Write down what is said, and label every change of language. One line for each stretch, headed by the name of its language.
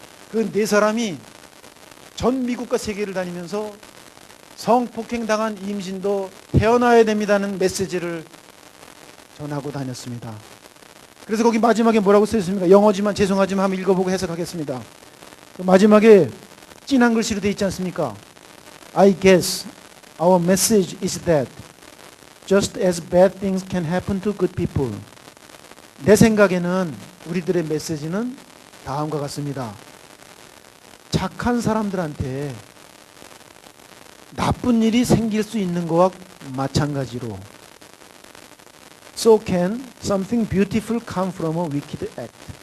Korean: 그 네 사람이 전 미국과 세계를 다니면서 성폭행당한 임신도 태어나야 됩니다는 메시지를 전하고 다녔습니다. 그래서 거기 마지막에 뭐라고 써있습니까? 영어지만 죄송하지만 한번 읽어보고 해석하겠습니다. 그 마지막에 진한 글씨로 되어 있지 않습니까?
English: I guess our message is that just as bad things can happen to good people.
Korean: 내 생각에는 우리들의 메시지는 다음과 같습니다. 착한 사람들한테 나쁜 일이 생길 수 있는 것과 마찬가지로
English: So can something beautiful come from a wicked act.